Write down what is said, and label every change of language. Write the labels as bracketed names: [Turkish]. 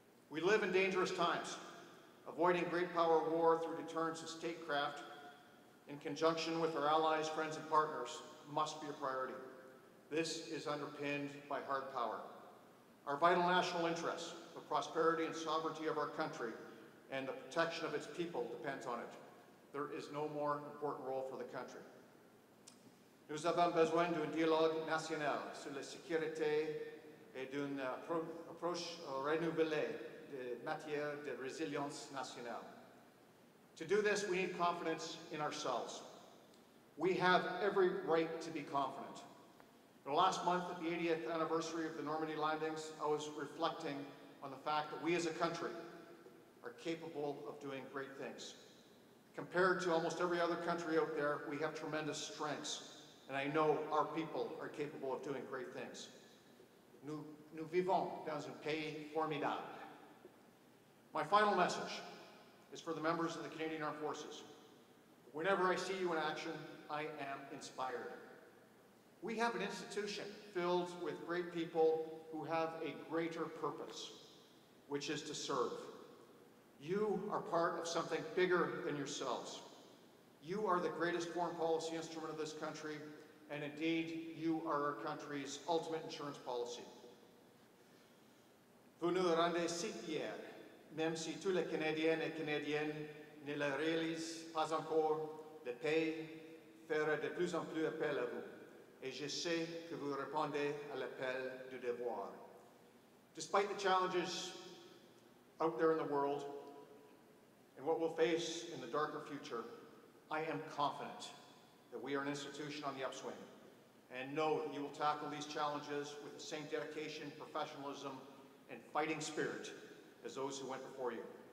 [English] We live in dangerous times. Avoiding great power war through deterrence and statecraft, in conjunction with our allies, friends, and partners, must be a priority. This is underpinned by hard power. Our vital national interests, the prosperity and sovereignty of our country, and the protection of its people depends on it. There is no more important role for the country. [French] Nous avons besoin d'un dialogue national sur la sécurité et d'une approche renouvelée en matière de résilience nationale. [English] To do this, we need confidence in ourselves. We have every right to be confident. In the last month, at the 80th anniversary of the Normandy landings, I was reflecting on the fact that we as a country are capable of doing great things. Compared to almost every other country out there, we have tremendous strengths, and I know our people are capable of doing great things. [French] Nous vivons dans un pays formidable. [English] My final message is for the members of the Canadian Armed Forces. Whenever I see you in action, I am inspired. We have an institution filled with great people who have a greater purpose, which is to serve. You are part of something bigger than yourselves. You are the greatest foreign policy instrument of this country, and indeed, you are our country's ultimate insurance policy. [French] Vous nous rendez si fiers, même si tous les Canadiens et Canadiennes ne le réalisent pas encore, le pays fera de plus en plus appel à vous. Et je sais que vous répondez à l'appel du devoir. [English] Despite the challenges out there in the world and what we'll face in the darker future, I am confident that we are an institution on the upswing and know that you will tackle these challenges with the same dedication, professionalism, and fighting spirit as those who went before you.